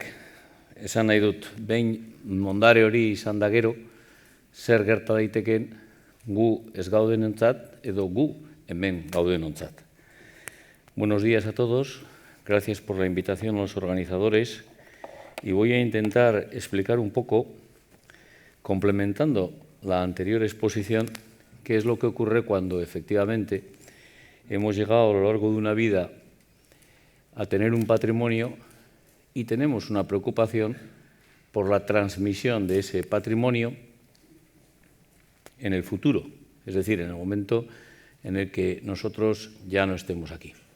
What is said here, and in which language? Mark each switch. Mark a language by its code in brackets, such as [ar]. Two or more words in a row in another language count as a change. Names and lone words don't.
[eu] Esan nahi dut, behin mondare hori izan da gero, zer gerta daiteken gu ez gaudenontzat edo gu hemen gaudenontzat. [es] Buenos días a todos, gracias por la invitación a los organizadores y voy a intentar explicar un poco, complementando la anterior exposición, qué es lo que ocurre cuando efectivamente hemos llegado a lo largo de una vida a tener un patrimonio y tenemos una preocupación por la transmisión de ese patrimonio en el futuro, es decir, en el momento en el que nosotros ya no estemos aquí.